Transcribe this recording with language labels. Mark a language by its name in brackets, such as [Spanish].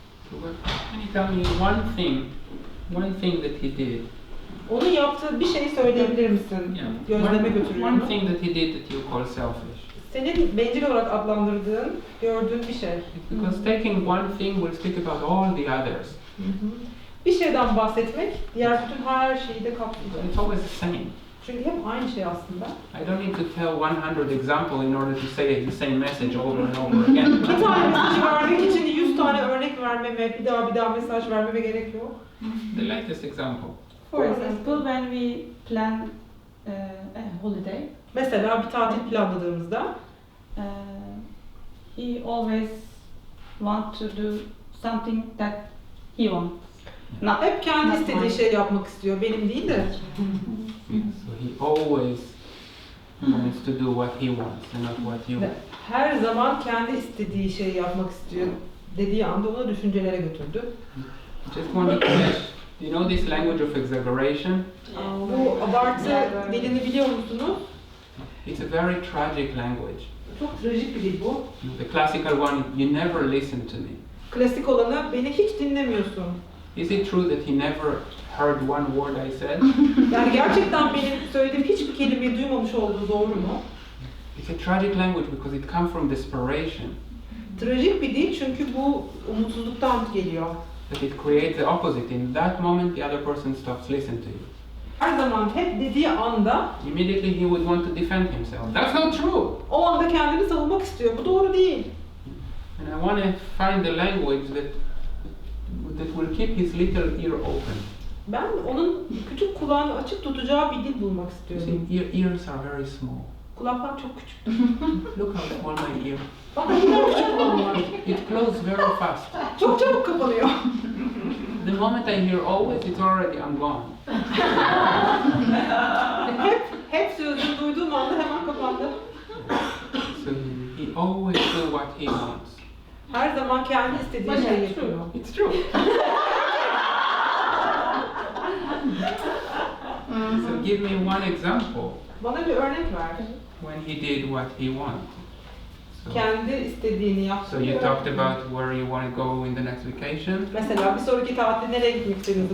[English] So can you tell me one thing that he did? [Turkish] Onun yaptığı bir şey söyleyebilir misin? [English] Yeah. [Turkish] Gözleme götürüyorum. [English] One thing that he did that you call selfish. [Turkish] Senin bencil olarak adlandırdığın, gördüğün bir şey. [English] Because taking one thing will speak about all the others. [Turkish] Bir şeyden bahsetmek, diğer bütün her şeyi de kapsayacak. [English] It's always the same. [Turkish] Çünkü hep aynı şey aslında. [English] I don't need to tell 100 examples in order to say the same message over and over again. [Turkish] Bir tane mesaj vermek için 100 tane örnek vermeme, bir daha mesaj vermeme gerek yok. [English] The latest example. For example, when we plan a holiday, [Turkish] Mesela bir tatil planladığımızda [English] he always want to do something that he wants. [Turkish] hep kendi istediği şey yapmak istiyor, benim değil de. [English] So he always wants to do what he wants and not what you want. [Turkish] Her zaman kendi istediği şeyi yapmak istiyor dediği anda onu düşüncelere götürdü. [English] Just wanted to say, you know this language of exaggeration? [Turkish] Bu abartı dilini biliyor musunuz? [English] It's a very tragic language. [Turkish] Çok trajik bir dil bu. [English] The classical one, you never listen to me. [Turkish] Klasik olanı, beni hiç dinlemiyorsun. [English] Is it true that he never heard one word I said? [Turkish] Yani gerçekten benim söylediğim hiçbir kelimeyi duymamış olduğu doğru mu? [English] It's a tragic language because it comes from desperation. [Turkish] Trajik bir dil çünkü bu umutsuzluktan geliyor. [English] That it creates the opposite. In that moment, the other person stops listening to you. [Turkish] Her zaman hep dediği anda [English] Immediately he would want to defend himself. That's not true. [Turkish] o anda kendini savunmak istiyor. Bu doğru değil. [English] And I want to find the language that will keep his little ear open. [Turkish] Ben onun küçük kulağını açık tutacağı bir dil bulmak [English] You [Turkish] istiyorum. [English] see, ears are very small. [Turkish] Kulaklar çok küçük. [English] Look how small my ear. [Turkish] Bak ne kadar küçük kulağım var. [English] It closes very fast. [Turkish] Çok çabuk kapanıyor. [English] The moment I hear always, it's already I'm gone. [Turkish] hep sözünü duyduğum anda hemen kapandı. [English] So he always do what he wants. [Turkish] Her zaman kendi istediği şeyi yapıyor. [English] It's true. So give me one example [Turkish] Bana bir örnek ver. [English] when he did what he wanted. So, [Turkish] Kendi istediğini yaptı. [English] so you talked about where you want to go in the next vacation. [Turkish] Mesela bir sonraki tatilde nereye gitmek istediğinizi